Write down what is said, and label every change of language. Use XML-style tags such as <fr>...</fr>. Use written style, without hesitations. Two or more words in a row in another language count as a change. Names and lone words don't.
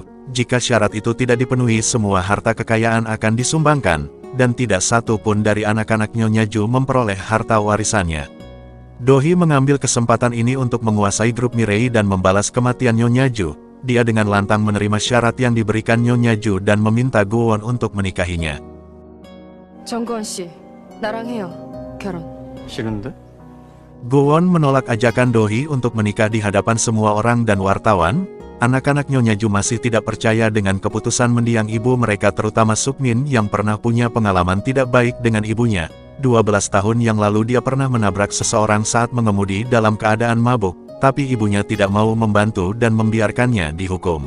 <id>Jika syarat itu tidak dipenuhi, semua harta kekayaan akan disumbangkan, dan tidak satu pun dari anak-anak Nyonya Ju memperoleh harta warisannya. Do-hee mengambil kesempatan ini untuk menguasai grup Mirei dan membalas kematian Nyonya Ju. Dia dengan lantang menerima syarat yang diberikan Nyonya Ju dan meminta Go-won untuk menikahinya.</id> <ko>정건 씨, 나랑 해요. 결혼. 싫은데?</ko> <id>Go-won menolak ajakan Do-hee untuk menikah di hadapan semua orang dan wartawan. Anak-anak Nyonya Ju masih tidak percaya dengan keputusan mendiang ibu mereka, terutama Sukmin yang pernah punya pengalaman tidak baik dengan ibunya. 12 tahun yang lalu dia pernah menabrak seseorang saat mengemudi dalam keadaan mabuk, tapi ibunya tidak mau membantu dan membiarkannya dihukum.</id>